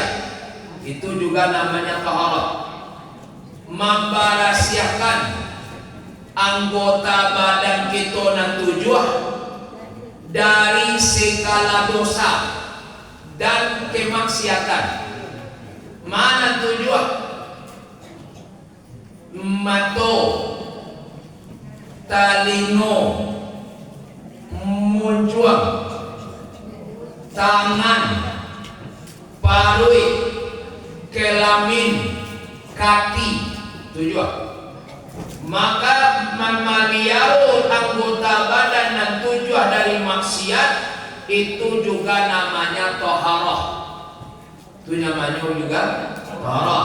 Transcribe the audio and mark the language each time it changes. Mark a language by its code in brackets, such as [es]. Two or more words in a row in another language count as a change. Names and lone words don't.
[id] Itu juga namanya taharah. Membersihkan anggota badan kita yang 7 dari segala dosa dan kemaksiatan. Mana 7? [min] Mato, talingo, muncuang, tangan, parui, [id] kelamin, kaki. 7. Maka memaliau anggota badan dan 7 dari maksiat itu juga namanya taharah. Itu namanya juga taharah.